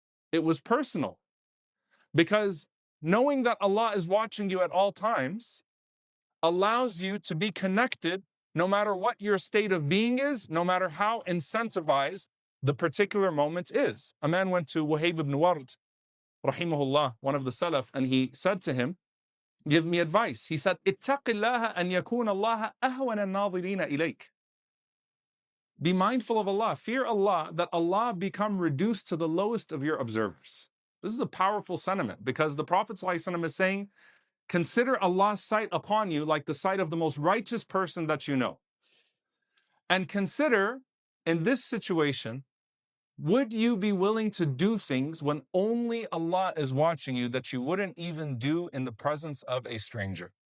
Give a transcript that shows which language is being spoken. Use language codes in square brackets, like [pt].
[en] It was personal, because knowing that Allah is watching you at all times allows you to be connected no matter what your state of being is, no matter how incentivized the particular moment is. A man went to Wahib ibn Ward, rahimahullah, one of the Salaf, and he said to him, give me advice. [ar] He said, اتق الله أن يكون الله أهون الناظرين إليك. [en] Be mindful of Allah, fear Allah, that Allah become reduced to the lowest of your observers. This is a powerful sentiment, because the Prophet ﷺ is saying, consider Allah's sight upon you like the sight of the most righteous person that you know. And consider, in this situation, would you be willing to do things when only Allah is watching you that you wouldn't even do in the presence of a stranger?